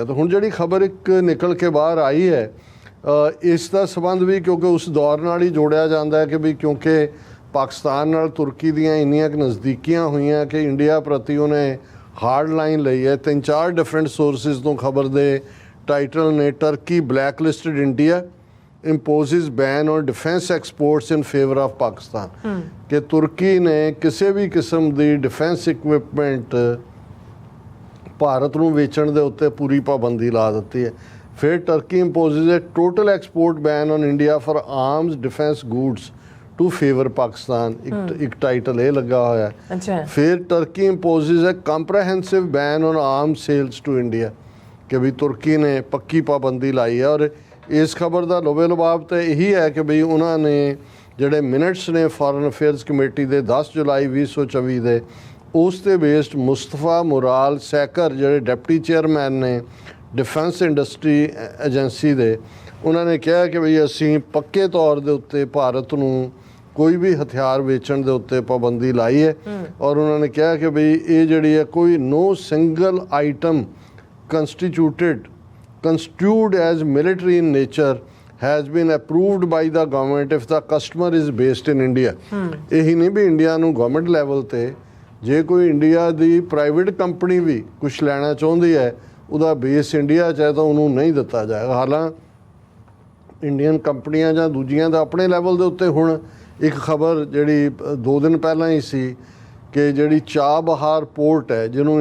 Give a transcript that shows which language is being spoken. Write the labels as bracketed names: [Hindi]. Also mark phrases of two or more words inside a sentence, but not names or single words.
[Punjabi] ਤਾਂ ਹੁਣ ਜਿਹੜੀ ਖਬਰ ਇੱਕ ਨਿਕਲ ਕੇ ਬਾਹਰ ਆਈ ਹੈ, ਇਸ ਦਾ ਸੰਬੰਧ ਵੀ ਕਿਉਂਕਿ ਉਸ ਦੌਰ ਨਾਲ ਹੀ ਜੋੜਿਆ ਜਾਂਦਾ ਹੈ ਕਿ ਵੀ ਕਿਉਂਕਿ ਪਾਕਿਸਤਾਨ ਨਾਲ ਤੁਰਕੀ ਦੀਆਂ ਇੰਨੀਆਂ ਕੁ ਨਜ਼ਦੀਕੀਆਂ ਹੋਈਆਂ ਕਿ ਇੰਡੀਆ ਪ੍ਰਤੀ ਉਹਨੇ [English] hard line [Punjabi] ਲਈ ਹੈ। [English] 3-4 different sources [Punjabi] ਤੋਂ ਖਬਰ ਦੇ ਟਾਈਟਲ ਨੇ, [English] Turkey blacklisted India imposes ban on defense exports in favor of Pakistan, [Punjabi] ਕਿ ਤੁਰਕੀ ਨੇ ਕਿਸੇ ਵੀ ਕਿਸਮ ਦੀ [English] defense equipment [Punjabi] ਭਾਰਤ ਨੂੰ ਵੇਚਣ ਦੇ ਉੱਤੇ ਪੂਰੀ ਪਾਬੰਦੀ ਲਾ ਦਿੱਤੀ ਹੈ। [English] ਫਿਰ ਟਰਕੀ imposes a total export ban on India for arms defense goods to favor Pakistan, [Punjabi] ਇੱਕ ਟਾਈਟਲ ਇਹ ਲੱਗਾ ਹੋਇਆ ਹੈ। [English] ਫਿਰ ਟਰਕੀ imposes a comprehensive ban on arms sales to India, [Punjabi] ਕਿ ਵੀ ਤੁਰਕੀ ਨੇ ਪੱਕੀ ਪਾਬੰਦੀ ਲਾਈ ਹੈ। ਔਰ ਇਸ ਖਬਰ ਦਾ ਲੋਬੇ ਲਬਾਬ ਤਾਂ ਇਹੀ ਹੈ ਕਿ ਬਈ ਉਹਨਾਂ ਨੇ ਜਿਹੜੇ ਮਿਨਟਸ ਨੇ [English] foreign affairs committee [Punjabi] ਦੇ 10 ਜੁਲਾਈ 2024 ਦੇ, ਉਸ 'ਤੇ ਬੇਸਡ ਮੁਸਤਫਾ ਮੁਰਾਲ ਸੈਕਰ ਜਿਹੜੇ [English] deputy chairman [Punjabi] ਨੇ [English] defense industry agency [Punjabi] ਦੇ, ਉਹਨਾਂ ਨੇ ਕਿਹਾ ਕਿ ਬਈ ਅਸੀਂ ਪੱਕੇ ਤੌਰ ਦੇ ਉੱਤੇ ਭਾਰਤ ਨੂੰ ਕੋਈ ਵੀ ਹਥਿਆਰ ਵੇਚਣ ਦੇ ਉੱਤੇ ਪਾਬੰਦੀ ਲਾਈ ਹੈ। ਔਰ ਉਹਨਾਂ ਨੇ ਕਿਹਾ ਕਿ ਬਈ ਇਹ ਜਿਹੜੀ ਹੈ ਕੋਈ [English] no single item constituted as military in nature has been approved by the government if the customer is based in India। [Punjabi] ਇਹੀ ਨਹੀਂ ਵੀ ਇੰਡੀਆ ਨੂੰ [English] government level [Punjabi] ਤੇ ਜੇ ਕੋਈ ਇੰਡੀਆ ਦੀ [English] private company [Punjabi] ਵੀ ਕੁਝ ਲੈਣਾ ਚਾਹੁੰਦੀ ਹੈ ਉਹਦਾ ਬੇਸ ਇੰਡੀਆ 'ਚ ਹੈ ਤਾਂ ਉਹਨੂੰ ਨਹੀਂ ਦਿੱਤਾ ਜਾਏਗਾ। ਹਾਲਾਂਕਿ ਇੰਡੀਅਨ ਕੰਪਨੀਆਂ ਜਾਂ ਦੂਜੀਆਂ ਦਾ ਆਪਣੇ ਲੈਵਲ ਦੇ ਉੱਤੇ ਹੁਣ ਇੱਕ ਖਬਰ ਜਿਹੜੀ 2 ਦਿਨ ਪਹਿਲਾਂ ਹੀ ਸੀ ਕਿ ਜਿਹੜੀ ਚਾਬਹਾਰ ਪੋਰਟ ਹੈ ਜਿਹਨੂੰ